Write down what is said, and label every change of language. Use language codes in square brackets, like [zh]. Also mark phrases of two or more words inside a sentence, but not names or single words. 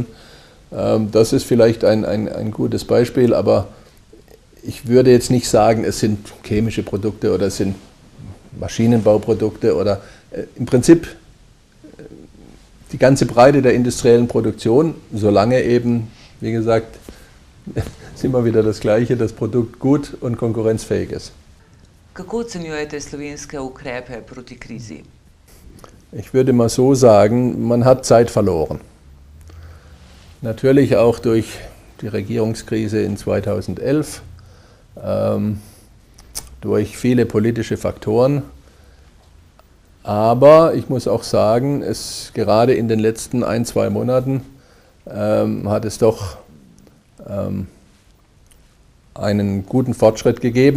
[de] Das ist vielleicht ein gutes Beispiel, aber ich würde jetzt nicht sagen, es sind chemische Produkte oder es sind Maschinenbauprodukte oder im Prinzip die ganze Breite der industriellen Produktion, solange eben, wie gesagt, ist immer wieder das Gleiche, das Produkt gut und konkurrenzfähig ist. [sl] Kako ocenjujete slovenske ukrepe proti krizi? [de] Ich würde mal so sagen, man hat Zeit verloren. Natürlich auch durch die Regierungskrise in 2011, durch viele politische Faktoren. Aber ich muss auch sagen, gerade in den letzten 1-2 Monaten hat es doch einen guten Fortschritt gegeben.